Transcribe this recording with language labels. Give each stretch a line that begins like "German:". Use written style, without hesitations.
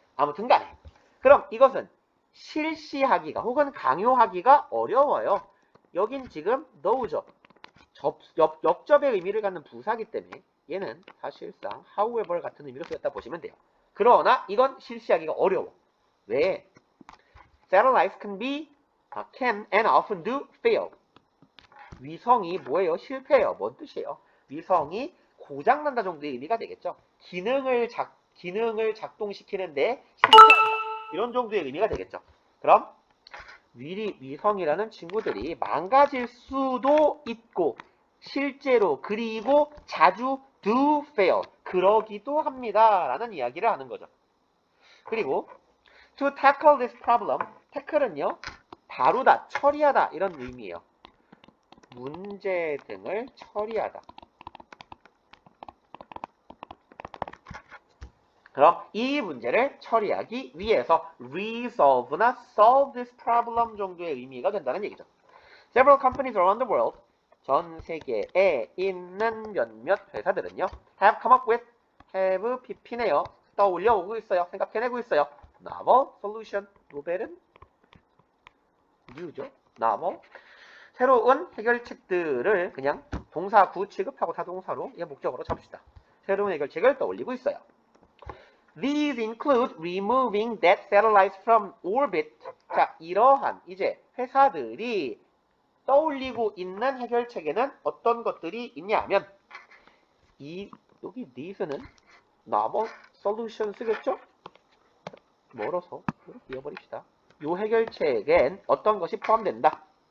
Korean: 아무튼 간에 그럼 이것은 실시하기가 혹은 강요하기가 어려워요. 여긴 지금 너우죠. 역접의 의미를 갖는 부사기 때문에 얘는 사실상 however 같은 의미로 쓰였다 보시면 돼요. 그러나 이건 실시하기가 어려워. 왜?
English: Satellites can and often do fail.
Korean: 위성이 뭐예요? 실패해요. 뭔 뜻이에요? 위성이 고장난다 정도의 의미가 되겠죠. 기능을 작동시키는데 실패한다. 이런 정도의 의미가 되겠죠. 그럼 위성이라는 친구들이 망가질 수도 있고 실제로 그리고 자주 do fail. 그러기도 합니다. 라는 이야기를 하는 거죠. 그리고
English: to tackle this problem.
Korean: tackle은요. 다루다, 처리하다 이런 의미예요. 문제 등을 처리하다. 그럼 이 문제를 처리하기 위해서 resolve나
English: solve this problem
Korean: 정도의 의미가 된다는 얘기죠.
English: Several companies around the world,
Korean: 전 세계에 있는 몇몇 회사들은요,
English: have come up with, have pp네요.
Korean: 떠올려 오고 있어요. 생각해내고 있어요. novel solution, 노벨은 new죠. novel. 새로운 해결책들을 그냥 동사 구 취급하고 타동사로 얘 목적으로 잡시다. 새로운 해결책을 떠올리고 있어요.
English: These include removing dead satellites from orbit.
Korean: 자, 이러한 이제 회사들이 떠올리고 있는 해결책에는 어떤 것들이 있냐면 여기 these는 novel solution 쓰겠죠? 멀어서 이렇게 이어버립시다. 이 해결책엔 어떤 것이 포함된다.